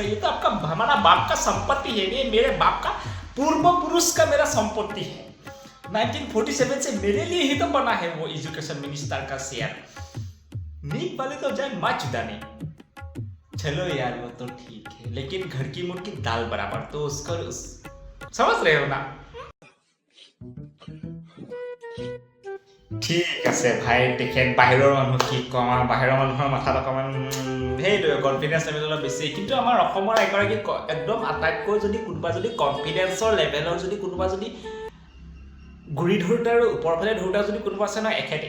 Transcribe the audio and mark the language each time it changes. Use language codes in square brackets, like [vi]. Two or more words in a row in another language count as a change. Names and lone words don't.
[hi] ये तो आपका हमारा बाप का संपत्ति है, ये मेरे बाप का पूर्व पुरुष का मेरा संपत्ति है। 1947 से मेरे लिए ही तो बना है वो एजुकेशन मिनिस्टर का शेयर। नीक वाले तो जाए माँ चुदाने। चलो यार वो तो ठीक है, लेकिन घर की मुर्गी दाल बराबर, तो उसको समझ रहे हो ना? [as] ঠিক আছে ভাই, তেখেত বাহিৰৰ মানুহ কি কম আৰু, বাহিৰৰ মানুহৰ মাথাত অকণমান সেইটোৱে [en] confidence level [as] অলপ বেছি। কিন্তু আমাৰ অসমৰ এগৰাকী একদম আটাইতকৈ যদি কোনোবা যদি কনফিডেন্সৰ লেভেলৰ যদি কোনোবা যদি গুৰি ধৰোঁতে আৰু ওপৰৰ ফালে ধৰোঁতে যদি কোনোবা আছে নহয়, এখেতে।